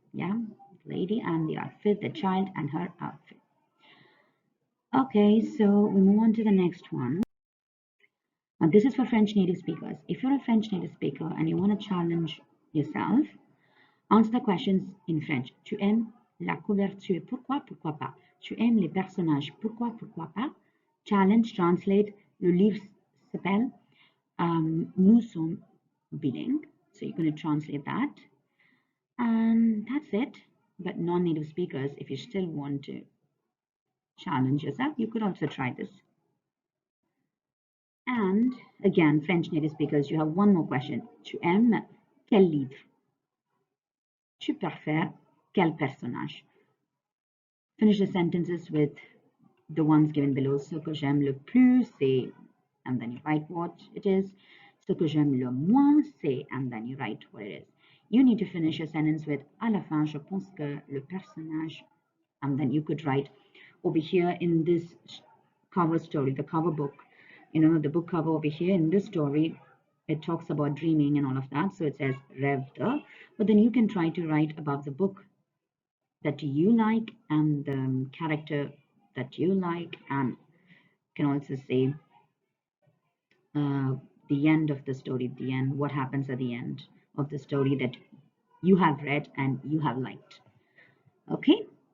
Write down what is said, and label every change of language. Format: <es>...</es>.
<en>Yeah, the lady and the outfit, the child and her outfit. Okay, so we move on to the next one. This is for French native speakers. If you're a French native speaker and you want to challenge yourself, answer the questions in French.</en> <fr>Tu aimes la couverture? Pourquoi? Pourquoi pas? Tu aimes les personnages? Pourquoi? Pourquoi pas?</fr> <en>Challenge, translate.</en> <fr>Le livre s'appelle Nous sommes bilingues.</fr> <en>So you're going to translate that. And that's it. But non-native speakers, if you still want to challenge yourself, you could also try this. And again, French native speakers, you have one more question.</en> <fr>Tu aimes quel livre? Tu préfères quel personnage?</fr> <en>Finish the sentences with the ones given below.</en> <fr>Ce que j'aime le plus, c'est,</fr> <en>and then you write what it is.</en> <fr>Ce que j'aime le moins, c'est,</fr> <en>and then you write what it is. You need to finish your sentence with</en> <fr>à la fin, je pense que le personnage,</fr> <en>and then you could write over here in this cover story, the cover book, the book cover over here in this story, it talks about dreaming and all of that. So it says rêve de, but then you can try to write above the book that you like and the character that you like, and can also say the end of the story, the end, what happens at the end of the story that you have read and you have liked. Okay,</en>